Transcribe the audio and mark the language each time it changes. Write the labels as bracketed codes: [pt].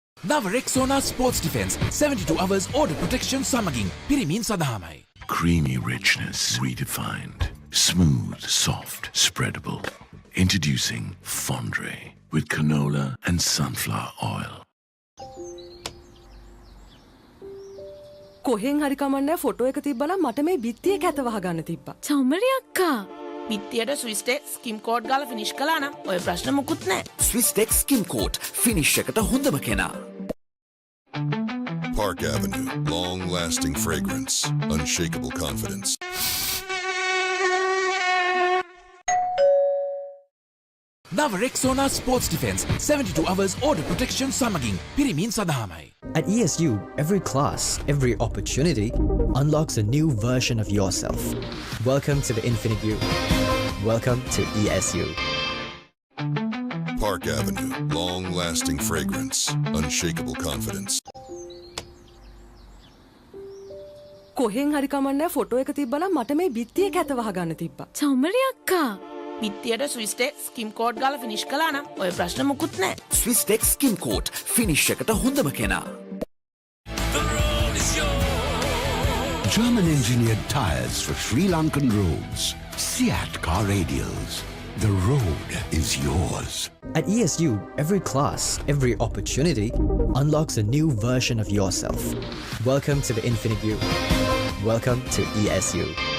[si] නව රෙක්සෝනා sports defence [en] 72 hours order protection [si] සමගින් පිරිමින් සඳහාමයි. [en] Creamy richness redefined. Smooth, soft, spreadable. Introducing Fondre with canola and sunflower oil. [si] කොහෙන් හරි කමන්නේ photo එක තිබ්බනම් මට මේ බිත්තියේ කැත වහගන්න තිබ්බා. චමරි අක්කා. බිත්තියට ස්විස්ටෙක් ස්කිම් කෝඩ් ගාලා ෆිනිෂ් කළා නම් ඔය ප්‍රශ්න මුකුත් නෑ. ස්විස්ටෙක් ස්කිම් කෝට් ෆිනිෂ් එකට හොඳම කෙනා. [en] Park Avenue. Long-lasting fragrance. Unshakable confidence. [si] නව රෙක්සෝනා sports defence [en] 72 hours order protection [si] සමගින් පිරිමින් සඳහාමයි. [en] At ESU, every class, every opportunity unlocks a new version of yourself. Welcome to the Infinite You. Welcome to ESU. Park Avenue. Long-lasting fragrance. Unshakable confidence. [si] කොහෙන් හරි කමන්නේ photo එක තිබ්බනම් මට මේ බිත්තියේ කැත වහගන්න තිබ්බා. චමරි අක්කා. බිත්තියට ස්විස්ටෙක් ස්කිම් කෝඩ් ගාලා ෆිනිෂ් කළා නම් ඔය ප්‍රශ්න මුකුත් නෑ. ස්විස්ටෙක් ස්කිම් කෝට් ෆිනිෂ් එකට හොඳම කෙනා. [en] German engineered tires for Sri Lankan roads. Seat car radials. The road is yours. At ESU, every class, every opportunity unlocks a new version of yourself. Welcome to the Infinite You. Welcome to ESU.